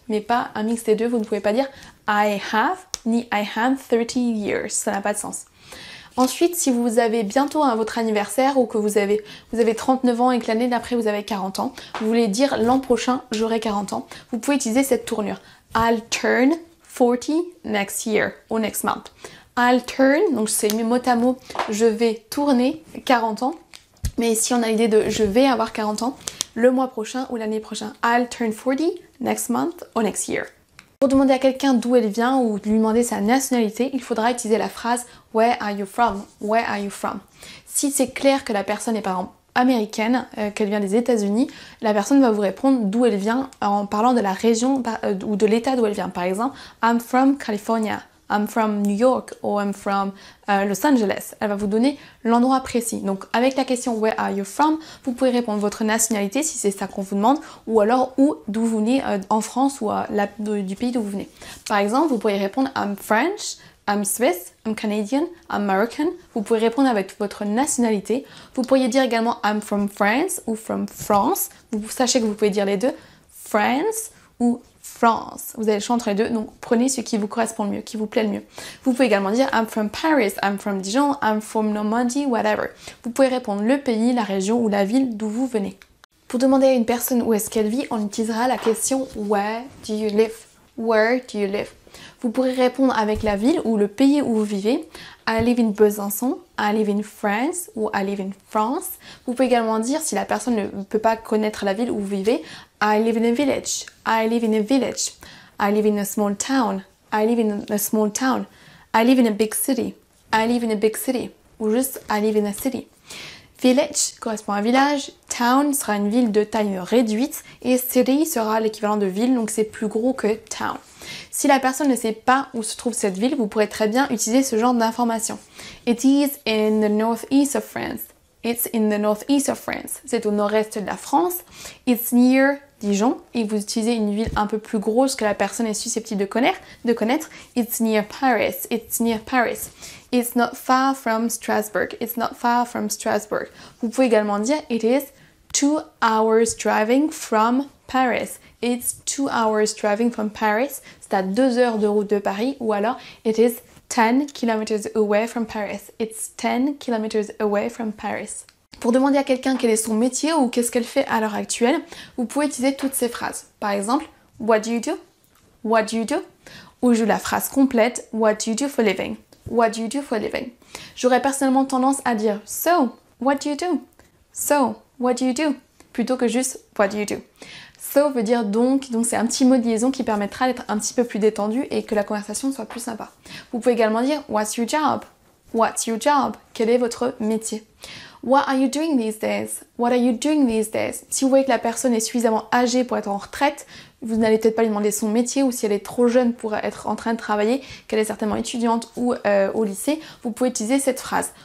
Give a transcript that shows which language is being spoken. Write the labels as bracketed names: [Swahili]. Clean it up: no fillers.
[French] Mais pas un mix des deux, vous ne pouvez pas dire [English] I have [French] ni [English] I am 30 years. [French] Ça n'a pas de sens. Ensuite, si vous avez bientôt votre anniversaire ou que vous avez 39 ans et que l'année d'après vous avez 40 ans, vous voulez dire l'an prochain j'aurai 40 ans, vous pouvez utiliser cette tournure. [English] I'll turn 40 next year ou next month. I'll turn, [French] donc c'est mot à mot, je vais tourner 40 ans. Mais si on a l'idée de je vais avoir 40 ans, le mois prochain ou l'année prochaine. [English] I'll turn 40 next month or next year. [French] Pour demander à quelqu'un d'où elle vient ou lui demander sa nationalité, il faudra utiliser la phrase [English] Where are you from? [French] Where are you from? Si c'est clair que la personne est par exemple américaine, qu'elle vient des États-Unis, la personne va vous répondre d'où elle vient en parlant de la région ou de l'état d'où elle vient. Par exemple, [English] I'm from California. I'm from New York ou I'm from Los Angeles. [French] Elle va vous donner l'endroit précis. Donc avec la question [English] Where are you from? [French] Vous pouvez répondre votre nationalité si c'est ça qu'on vous demande ou alors d'où vous venez en France ou du pays d'où vous venez. Par exemple, vous pourriez répondre [English] I'm French, I'm Swiss, I'm Canadian, I'm American. [French] Vous pouvez répondre avec votre nationalité. Vous pourriez dire également [English] I'm from France [French] ou from France. Vous sachez que vous pouvez dire les deux. France ou France. Vous avez le choix entre les deux, donc prenez ce qui vous correspond le mieux, qui vous plaît le mieux. Vous pouvez également dire [English] I'm from Paris, I'm from Dijon, I'm from Normandie, whatever. [French] Vous pouvez répondre le pays, la région ou la ville d'où vous venez. Pour demander à une personne où est-ce qu'elle vit, on utilisera la question [English] Where do you live? [French] Where do you live? Vous pourrez répondre avec la ville ou le pays où vous vivez. [English] I live in Besançon, I live in France ou I live in France. [French] Vous pouvez également dire, si la personne ne peut pas connaître la ville où vous vivez, [English] I live in a village, I live in a village, I live in a small town, I live in a small town, I live in a big city, I live in a big city, [French] ou juste [English] I live in a city. [French] Village correspond à village, town sera une ville de taille réduite et city sera l'équivalent de ville, donc c'est plus gros que town. Si la personne ne sait pas où se trouve cette ville, vous pourrez très bien utiliser ce genre d'information. [English] It is in the northeast of France. It's in the northeast of France. [French] C'est au nord-est de la France. [English] It's near Dijon. [French] Et vous utilisez une ville un peu plus grosse que la personne est susceptible de connaître. [English] It's near Paris. It's near Paris. It's not far from Strasbourg. It's not far from Strasbourg. [French] Vous pouvez également dire [English] It is 2 hours driving from Paris. It's 2 hours driving from Paris. [French] C'est à 2 heures de route de Paris. Ou alors, [English] it is 10 kilometers away from Paris. It's 10 kilometers away from Paris. [French] Pour demander à quelqu'un quel est son métier ou qu'est-ce qu'elle fait à l'heure actuelle, vous pouvez utiliser toutes ces phrases. Par exemple, [English] what do you do? [French] What do you do? ou je joue la phrase complète [English] What do you do for a living? What do you do for a living? [French] J'aurais personnellement tendance à dire [English] So, what do you do? So, what do you do? [French] Plutôt que juste [English] What do you do? [French] So veut dire donc c'est un petit mot de liaison qui permettra d'être un petit peu plus détendu et que la conversation soit plus sympa. Vous pouvez également dire [English] What's your job? What's your job? [French] Quel est votre métier? [English] What are you doing these days? What are you doing these days? [French] Si vous voyez que la personne est suffisamment âgée pour être en retraite, vous n'allez peut-être pas lui demander son métier, ou si elle est trop jeune pour être en train de travailler, qu'elle est certainement étudiante ou au lycée, vous pouvez utiliser cette phrase.